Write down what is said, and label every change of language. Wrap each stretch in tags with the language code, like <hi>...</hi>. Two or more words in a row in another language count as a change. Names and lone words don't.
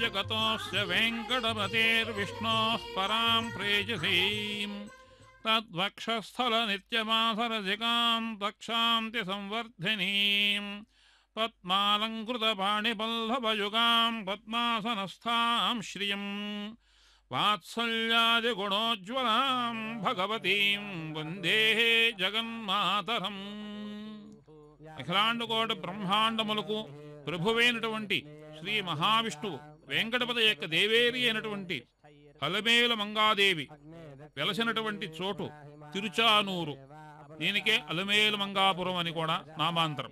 <sa>ततोऽस्य वेङ्कटपतेर्विष्णोः परां प्रेयसीम् तद्वक्षस्थलनित्यमासरसिकां तक्षान्ति संवर्धिनीं पद्मालङ्कृतपाणिपल्लवयुगां पद्मासनस्थां श्रियं वात्सल्यादिगुणोज्ज्वलां भगवतीं वन्दे जगन्मातरम्।</sa> <te>అఖిలాండకోటి బ్రహ్మాండములకు ప్రభువైనటువంటి శ్రీ మహావిష్ణువు వెంకటపతి యొక్క దేవేరి అయినటువంటి అలమేలు మంగాదేవి వెలసినటువంటి చోటు తిరుచానూరు. దీనికే అలమేలు మంగాపురం అని కూడా నామాంతరం.</te>